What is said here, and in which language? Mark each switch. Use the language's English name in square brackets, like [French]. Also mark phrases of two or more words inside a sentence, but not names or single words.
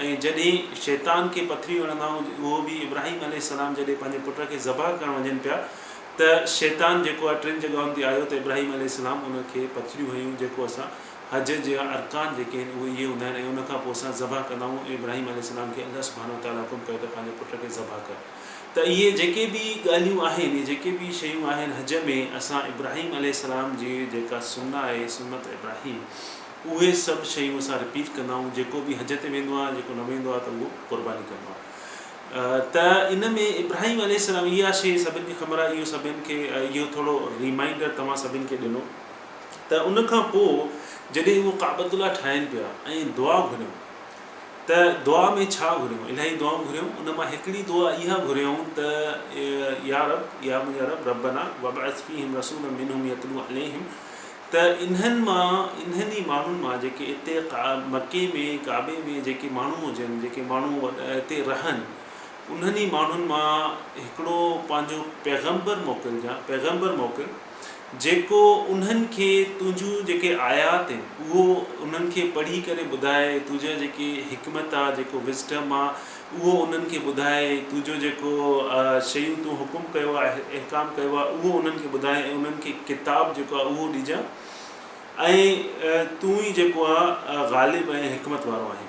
[Sindhi] ऐं जॾहिं शैतान खे पथरी वणंदा आहियूं, उहो बि इब्राहिम अलैहिस्सलाम जॾहिं पंहिंजे पुट खे ज़बह करणु वञनि पिया त शैतान जेको आहे टिनि जॻहियुनि ते आयो त इब्राहिम अलैहिस्सलाम उनखे पथरियूं हुयूं, जेको असां हज जा अरकान जेके आहिनि उहे इहे हूंदा आहिनि। ऐं उनखां पोइ असां ज़बह कंदा आहियूं। इब्राहिम अलैहिस्सलाम खे अल्लाह सुब्हानहु व तआला हुकुम कयो त पंहिंजे पुट खे ज़बह कर। त इहे जेके बि ॻाल्हियूं आहिनि, जेके बि शयूं आहिनि हज में, असां इब्राहिम अलैहिस्सलाम जी जेका सुन्ना आहे, सुन्नत इब्राहिम, उहे सभु शयूं असां रिपीट कंदा आहियूं। जेको बि हज ते वेंदो आहे, जेको न वेंदो आहे त उहो क़ुर्बानी कंदो आहे। त इन में इब्राहिम अलैहिस्सलाम इहा शइ सभिनी खे ख़बर आहे, इहो सभिनि खे इहो थोरो रिमाइंडर तव्हां सभिनि खे ॾिनो। त उनखां पोइ जॾहिं उहो काबतुल्लाह ठाहिनि पिया ऐं दुआ घुरियूं, त दुआ में छा घुरियूं? इलाही दुआऊं घुरियूं। उन मां हिकिड़ी दुआ इहा घुरियूं त या मुंहिंजा रब [Arabic] ربنا وابعث فيهم رسولا منهم يتلو عليهم. [Sindhi] त इन्हनि माण्हुनि मां जेके हिते मके में, काबे में जेके माण्हू हुजनि, जेके माण्हू हिते रहनि, उन्हनि माण्हुनि मां हिकिड़ो पंहिंजो पैगम्बर मोकिल जेको उन्हनि खे तुंहिंजूं जेके आयात आहिनि उहो उन्हनि खे पढ़ी करे ॿुधाए, तुंहिंजा जेके हिकमत आहे, जेको विज़डम आहे उहो उन्हनि खे ॿुधाए, तुंहिंजो जेको शयूं तूं हुकुम कयो आहे, अहकाम कयो आहे, उहो उन्हनि खे ॿुधाए, ऐं उन्हनि खे किताब जेको आहे उहो ॾिजां, ऐं तूं ई जेको आहे ग़ालिब ऐं हिकमत वारो आहे।